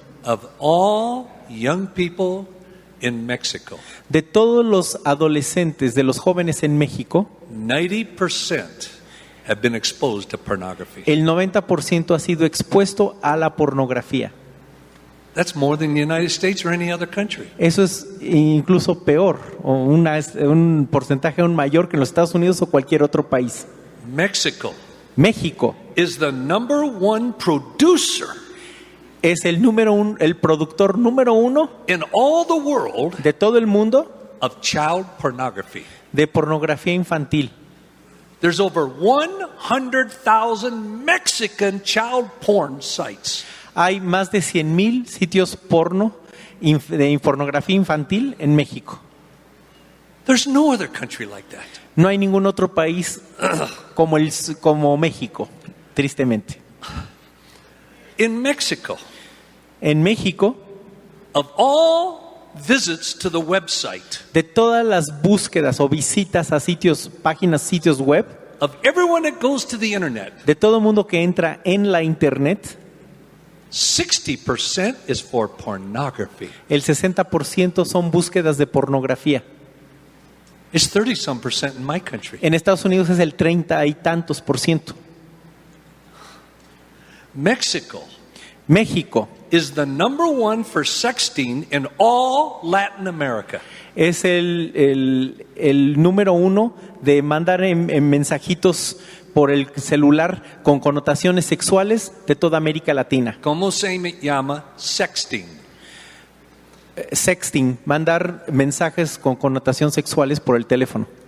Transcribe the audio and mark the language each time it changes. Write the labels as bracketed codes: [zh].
[en] Of all young people in Mexico, [es] De todos los adolescentes, de los jóvenes en México, [en] 90% have been exposed to pornography. [es] el 90% ha sido expuesto a la pornografía. [en] That's more than the United States or any other country. [es] Eso es incluso peor, o un porcentaje aún mayor que en los Estados Unidos o cualquier otro país. [en] Mexico [es] México [en] is the number one producer [es] es el productor número uno [en] in all the world [es] de todo el mundo [en] of child pornography. [es] de pornografía infantil. [en] There's over 100,000 Mexican child porn sites. [es] Hay más de 100,000 sitios porno de pornografía infantil en México. [en] There's no other country like that. [es] No hay ningún otro país como México, tristemente. [en] In Mexico, [es] En México, [en] of all visits to the website, [es] de todas las búsquedas o visitas a sitios web, [en] of everyone that goes to the internet, [es] de todo mundo que entra en la internet, [en] 60% is for pornography. [es] el 60% son búsquedas de pornografía. [en] It's 30-some% in my country. [es] En Estados Unidos es el 30 y tantos %. México [en] is the number one for sexting in all Latin America. [es] es el número uno de mandar en mensajitos por el celular con connotaciones sexuales de toda América Latina. ¿Cómo se llama? Sexting. Sexting, mandar mensajes con connotación sexuales por el teléfono.